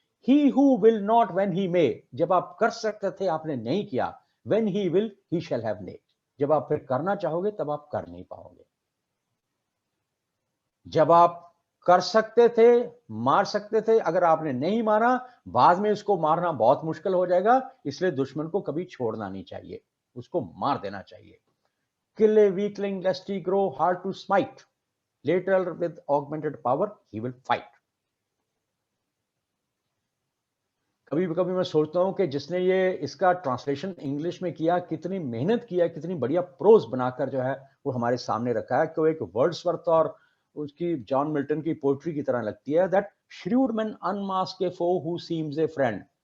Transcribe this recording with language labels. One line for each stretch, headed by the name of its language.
English: He who will not when he may,
Hindi: जब आप कर सकते थे आपने नहीं किया,
English: when he will he shall have need,
Hindi: जब आप फिर करना चाहोगे तब आप कर नहीं पाओगे। जब आप कर सकते थे, मार सकते थे, अगर आपने नहीं मारा, बाद में उसको मारना बहुत मुश्किल हो जाएगा। इसलिए दुश्मन को कभी छोड़ना नहीं चाहिए, उसको मार देना चाहिए।
English: Kill a weakling lest he grow hard to smite, later with augmented power he will fight।
Hindi: कभी मैं सोचता हूँ कि जिसने ये इसका ट्रांसलेशन इंग्लिश में किया, कितनी मेहनत किया, कितनी बढ़िया प्रोज बनाकर जो है वो हमारे सामने रखा है कि वो एक वर्ड्सवर्थ और उसकी जॉन मिल्टन की पोएट्री की तरह लगती है।
English: That shrewd man unmask a foe who seems a friend.